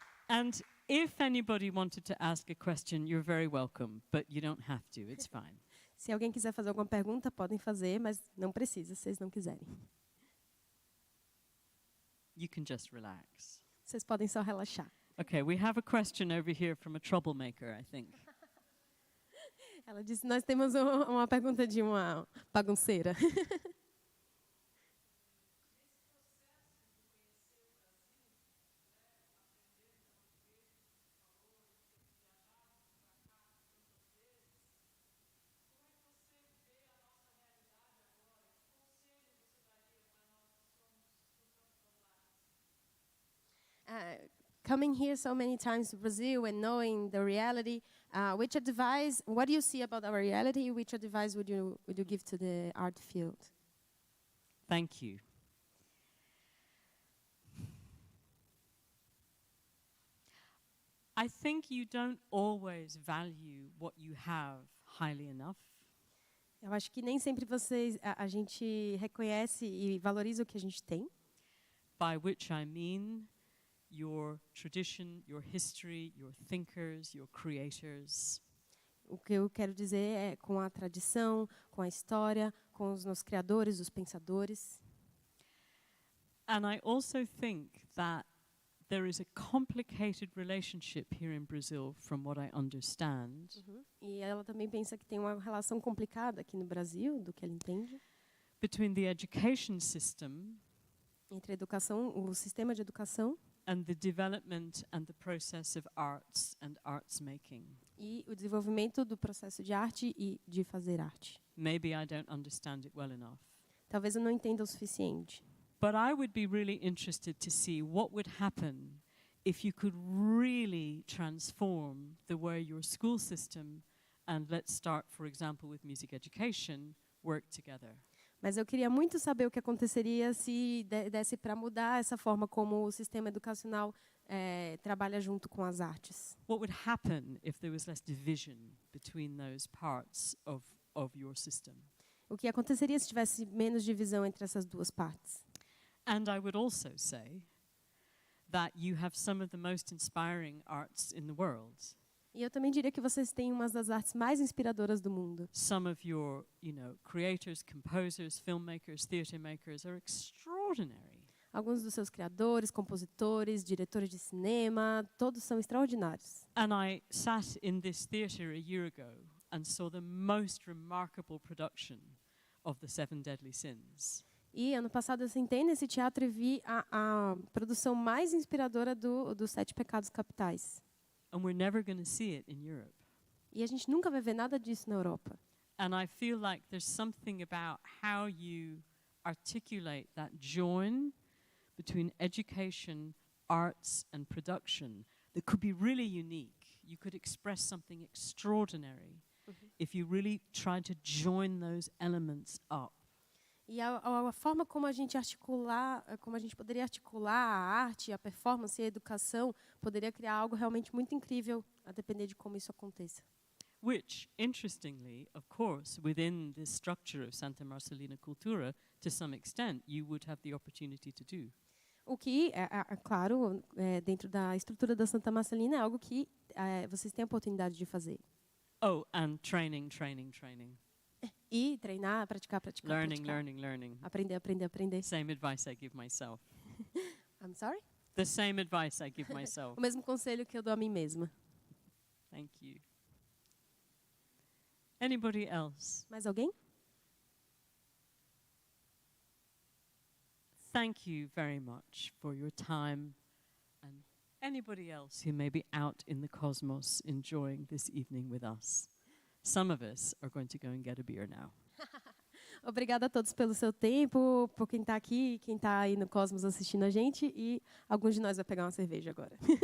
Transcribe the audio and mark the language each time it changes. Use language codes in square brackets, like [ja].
[en] And if anybody wanted to ask a question, you're very welcome, but you don't have to, it's fine. [pt] Se alguém quiser fazer alguma pergunta, podem fazer, mas não precisa, se vocês não quiserem. [en] You can just relax. [pt] Vocês podem só relaxar. [en] Okay, we have a question over here from a troublemaker, I think. [pt] Ela disse, nós temos uma pergunta de uma bagunceira. [en] Coming here so many times to Brazil and knowing the reality, which advice, what do you see about our reality? Which advice would you give to the art field? Thank you. I think you don't always value what you have highly enough. [pt] Eu acho que nem sempre a gente reconhece e valoriza o que a gente tem. [en] By which I mean your tradition, your history, your thinkers, your creators. [pt] O que eu quero dizer é com a tradição, com a história, com os nossos criadores, os pensadores. [en] And I also think that there is a complicated relationship here in Brazil, from what I understand, [pt] E ela também pensa que tem uma relação complicada aqui no Brasil, do que ela entende, [en] between the education system [pt] entre a educação, o sistema de educação [en] and the development and the process of arts and arts making. [pt] e o desenvolvimento do processo de arte e de fazer arte. [en] Maybe I don't understand it well enough. [pt] Talvez eu não entenda o suficiente. [en] But I would be really interested to see what would happen if you could really transform the way your school system and, let's start, for example, with music education, work together. [pt] Mas eu queria muito saber o que aconteceria se desse para mudar essa forma como o sistema educacional trabalha junto com as artes. [en] What would happen if there was less division between those parts of your system? [pt] O que aconteceria se tivesse menos divisão entre essas duas partes? [en] And I would also say that you have some of the most inspiring arts in the world. [pt] E eu também diria que vocês têm uma das artes mais inspiradoras do mundo. [en] Some of your, creators, composers, filmmakers, theatre makers are extraordinary. [pt] Alguns dos seus criadores, compositores, diretores de cinema, todos são extraordinários. [en] And I sat in this theatre a year ago and saw the most remarkable production of the Seven Deadly Sins. [pt] E ano passado eu sentei nesse teatro e vi a produção mais inspiradora dos 7 Pecados Capitais. [en] And we're never going to see it in Europe. [pt] E a gente nunca vai ver nada disso na Europa. [en] And I feel like there's something about how you articulate that join between education, arts, and production that could be really unique. You could express something extraordinary if you really tried to join those elements up. [pt] E a forma como a gente poderia articular a arte, a performance e a educação, poderia criar algo realmente muito incrível, a depender de como isso aconteça. [en] Which, interestingly, of course, within this structure of Santa Marcelina Cultura, to some extent, you would have the opportunity to do. [pt] O que, claro, dentro da estrutura da Santa Marcelina, é algo que vocês têm a oportunidade de fazer. [en] Oh, and training. [pt] E treinar, praticar. [en] Learning. [pt] Aprender. [en] Same advice I give myself. I'm sorry? The same advice I give myself. [pt] O mesmo conselho que eu dou a mim mesma. [en] Thank you. Anybody else? [pt] Mais alguém? [en] Thank you very much for your time. And anybody else who may be out in the cosmos enjoying this evening with us. Some of us are going to go and get a beer now. [pt] Obrigada a todos pelo seu tempo, por quem está aqui, quem está aí no Cosmos assistindo a gente, e alguns de nós vai pegar uma cerveja agora.